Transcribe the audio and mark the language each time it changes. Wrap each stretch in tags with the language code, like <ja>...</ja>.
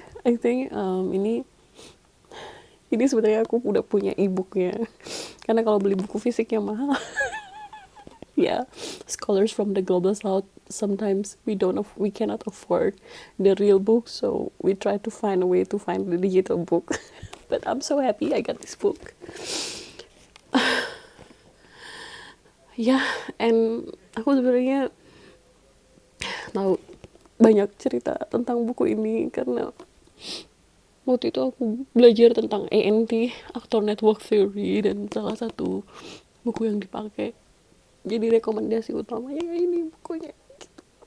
<en>I think</en> <id>ini sebenarnya aku udah punya e-booknya, karena kalau beli buku fisiknya mahal.</id> <en>Yeah, scholars from the global south, sometimes we cannot afford the real book, so we try to find a way to find the digital book. But I'm so happy I got this book.</en> <id>Yeah, and aku sebenarnya tahu banyak cerita tentang buku ini karena waktu itu aku belajar tentang ANT, Actor Network Theory, dan salah satu buku yang dipakai jadi rekomendasi utamanya ini bukunya gitu.</id>